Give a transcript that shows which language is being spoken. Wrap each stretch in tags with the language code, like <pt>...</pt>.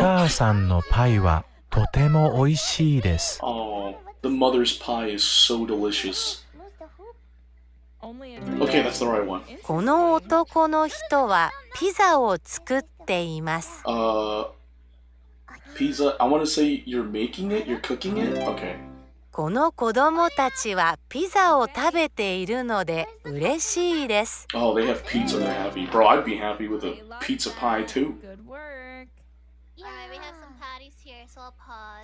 <ja>母さんのパイはとても美味しいです。</ja> <en>Oh, the mother's pie is so delicious. Only a Okay, that's the right one.</en> <ja>この男の人はピザを作っています。</ja> <en>Pizza. I want to say you're making it? You're cooking it? Okay.</en> <ja>この子供たちはピザを食べているので嬉しいです。</ja> <en>Oh, they have pizza, they're happy. Bro, I'd be happy with a pizza pie too. Good work. Alright, we have some patties here, so I'll pause.</en>